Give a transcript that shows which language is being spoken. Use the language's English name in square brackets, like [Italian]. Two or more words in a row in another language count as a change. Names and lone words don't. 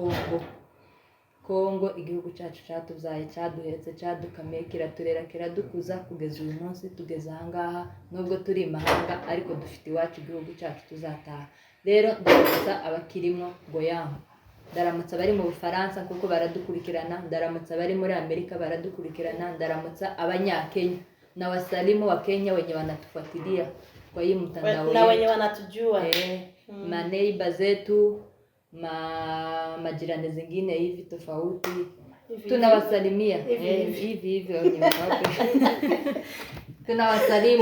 [Kinyarwanda] Kongo igihugu cyacu cyatubyaye cyaduhetse cyadukamiye kiraturera kiradukuza kugeza uyu munsi tugeze ahangaha nubwo turi imahanga ariko dufite iwacu igihugu cyacu tuzataha rero ndaramutsa abakirimo ngo yamu ndaramutsa bari mu Bufaransa kuko baradukurikirana ndaramutsa bari muri Amerika baradukurikirana ndaramutsa abanyakenya [Swahili] na wasalimu wa Kenya wenye wanatufuatilia kwa hii mtandao na wenye wanatujua maneiba zetu majirani zingine hivi tofauti tunawasalimia hivi wenye tunawasalimu.